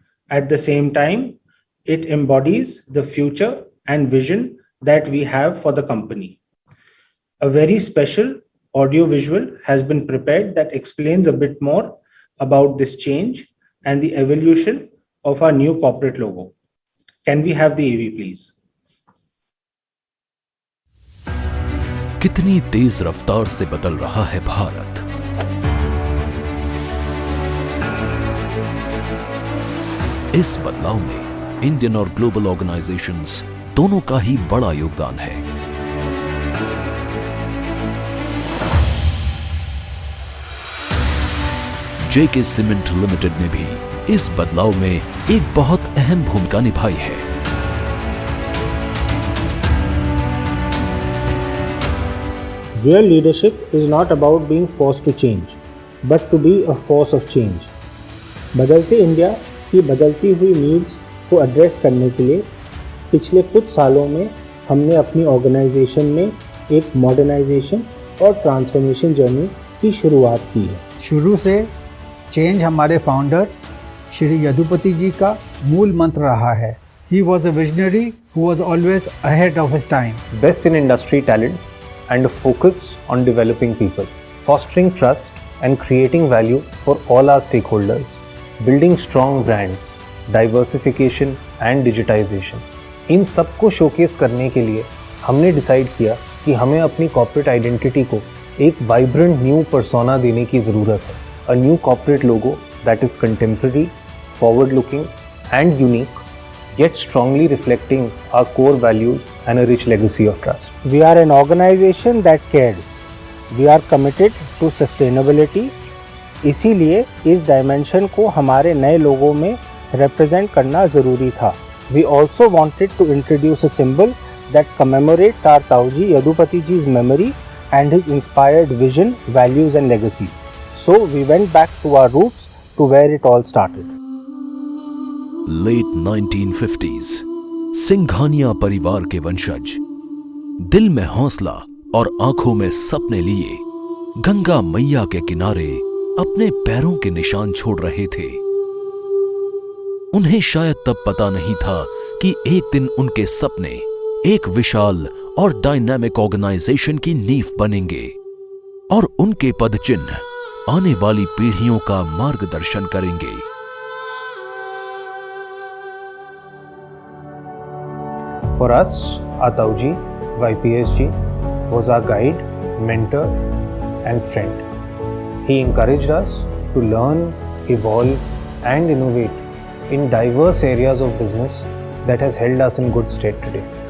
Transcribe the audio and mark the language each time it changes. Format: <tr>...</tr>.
<en>At the same time, it embodies the future and vision that we have for the company. A very special audio visual has been prepared that explains a bit more about this change and the evolution of our new corporate logo. Can we have the AV, please?</en> <hi>कितनी तेज रफ्तार से बदल रहा है भारत। इस बदलाव में Indian और ग्लोबल ऑर्गेनाइजेशंस दोनों का ही बड़ा योगदान है। जेके सीमेंट लिमिटेड ने भी इस बदलाव में एक बहुत अहम भूमिका निभाई है।</hi> <en>Real leadership is not about being forced to change, but to be a force of change.</en> <hi>बदलते इंडिया की बदलती हुई नीड्स को एड्रेस करने के लिए पिछले कुछ सालों में हमने अपनी ऑर्गेनाइजेशन में एक मॉडर्नाइजेशन और ट्रांसफॉर्मेशन जर्नी की शुरुआत की है। शुरू से चेंज हमारे फाउंडर श्री यदुपति जी का मूल मंत्र रहा है।</hi> <en>He was a visionary who was always ahead of his time. Best in industry talent and a focus on developing people, fostering trust and creating value for all our stakeholders, building strong brands, diversification and digitization.</en> <hi>इन सब को showcase करने के लिए हमने decide किया कि हमें अपनी कॉर्पोरेट आइडेंटिटी को एक वाइब्रेंट न्यू पर्सोना देने की ज़रूरत है।</hi> <en>A new corporate logo that is contemporary, forward-looking and unique, yet strongly reflecting our core values and a rich legacy of trust. We are an organization that cares. We are committed to sustainability.</en> <hi>इसीलिए इस dimension को हमारे नए लोगों में represent करना ज़रूरी था।</hi> <en>We also wanted to introduce a symbol that commemorates our Tauji Yadupati ji's memory and his inspired vision, values and legacies. So we went back to our roots to where it all started. Late 1950s,</en> <hi>Singhania परिवार के वंशज दिल में हौसला और आंखों में सपने लिए गंगा मैया के किनारे अपने पैरों के निशान छोड़ रहे थे। उन्हें शायद तब पता नहीं था कि एक दिन उनके सपने एक विशाल और डायनामिक ऑर्गेनाइजेशन की नींव बनेंगे और उनके पदचिन्ह आने वाली पीढ़ियों का मार्गदर्शन करेंगे।</hi> <en>For us, our Tauji, YPSG, was our guide, mentor and friend. He encouraged us to learn, evolve and innovate in diverse areas of business that has held us in good state today.</en>